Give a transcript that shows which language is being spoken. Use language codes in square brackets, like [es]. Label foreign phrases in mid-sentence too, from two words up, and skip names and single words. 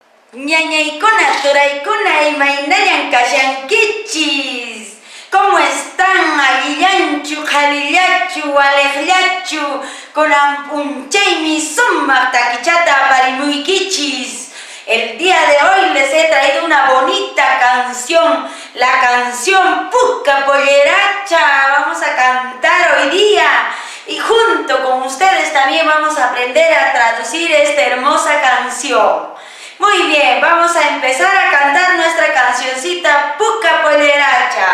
[qu] Ñañaykuna, turaykuna, imaynayan kashankichis. [es] ¿Cómo están? [qu] Allillanchu, qhalillachu, waliqllachu, kunan p'unchaymi sumaq takichata aparimuykichis. [es] El día de hoy les he traído una bonita canción, la canción Puka Polleracha. Vamos a cantar hoy día y junto con ustedes también vamos a aprender a traducir esta hermosa canción. Muy bien, vamos a empezar a cantar nuestra cancioncita Puka Polleracha.